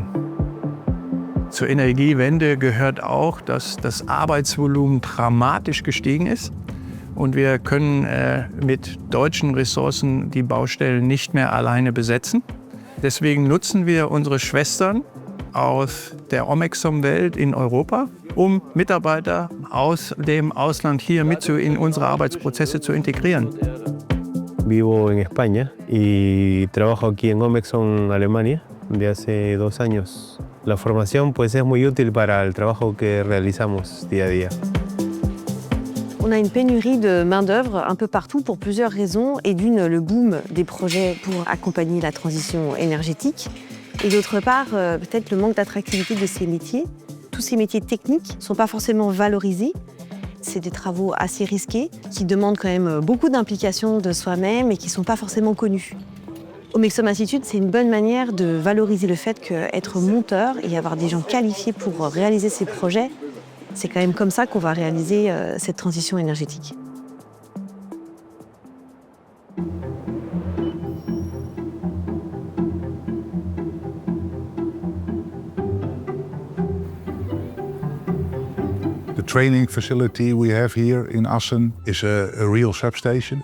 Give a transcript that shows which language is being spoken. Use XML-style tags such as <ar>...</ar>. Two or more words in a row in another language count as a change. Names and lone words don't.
<de>Zur Energiewende gehört auch, dass das Arbeitsvolumen dramatisch gestiegen ist und wir können mit deutschen Ressourcen die Baustellen nicht mehr alleine besetzen. Deswegen nutzen wir unsere Schwestern aus der Omexom-Welt in Europa, um Mitarbeiter aus dem Ausland hier mit in unsere Arbeitsprozesse zu integrieren.</de> <es>Vivo en España y trabajo aquí en Omexom, Alemania, de hace 2 años. La formación pues es muy útil para el trabajo que realizamos día a día.</es> <fr>On a une pénurie de main-d'œuvre un peu partout pour plusieurs raisons, et d'une, le boom des projets pour accompagner la transition énergétique, et d'autre part, peut-être le manque d'attractivité de ces métiers. Tous ces métiers techniques ne sont pas forcément valorisés. C'est des travaux assez risqués, qui demandent quand même beaucoup d'implication de soi-même et qui ne sont pas forcément connus. Omexom Institute, c'est une bonne manière de valoriser le fait qu'être monteur et avoir des gens qualifiés pour réaliser ces projets, c'est quand même comme ça qu'on va réaliser cette transition énergétique.</fr> <en>The training facility we have here in Assen is a real substation.</en>